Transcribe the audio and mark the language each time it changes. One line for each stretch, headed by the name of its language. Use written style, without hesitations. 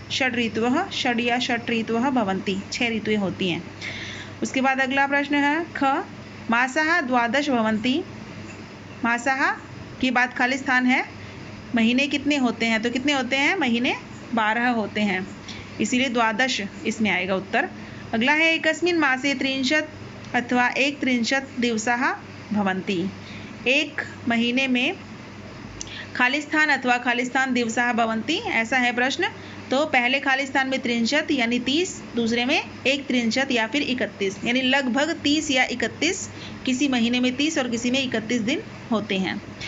Sanskrit: षड ऋतवः, षड या षट ऋतवः भवन्ति,
Hindi: 6 ऋतुएं होती हैं। उसके बाद अगला प्रश्न है,
Sanskrit: ख मासः 12 भवन्ति।
Hindi: मासः की बात खाली स्थान है, महीने कितने होते हैं, तो कितने होते हैं, महीने 12 होते हैं, इसीलिए 12 इसमें आएगा उत्तर। अगला है,
Sanskrit: एकस्मिन् मासे 30 अथवा 31 दिवसाः भवन्ति।
Hindi: एक महीने में खाली स्थान अथवा खाली स्थान
Sanskrit: दिवसाः भवन्ति,
Hindi: ऐसा है प्रश्न। तो पहले खाली स्थान में 30 यानी 30, दूसरे में 31 या फिर 31, यानी लगभग 30 या 31, किसी महीने में 30 और किसी में 31 दिन होते हैं।